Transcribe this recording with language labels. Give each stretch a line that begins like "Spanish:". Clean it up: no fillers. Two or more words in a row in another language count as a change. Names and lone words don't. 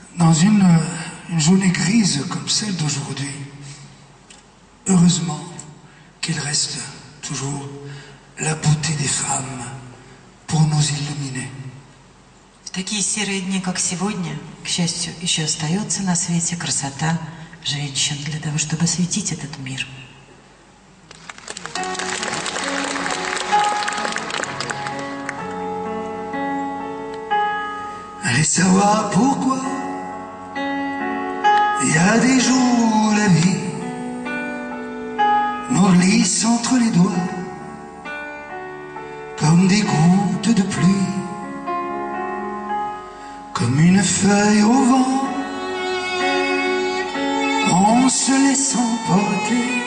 French: dans une journée grise comme celle d'aujourd'hui, heureusement qu'il reste toujours la beauté des femmes pour nous illuminer.
Russian: В такие серые дни, как сегодня, к счастью, еще остается на свете красота женщин для того, чтобы осветить этот мир.
French: Allez savoir pourquoi il y a des jours la vie nous glisse entre les doigts comme des gouttes de pluie, comme une feuille au vent, en se laissant porter.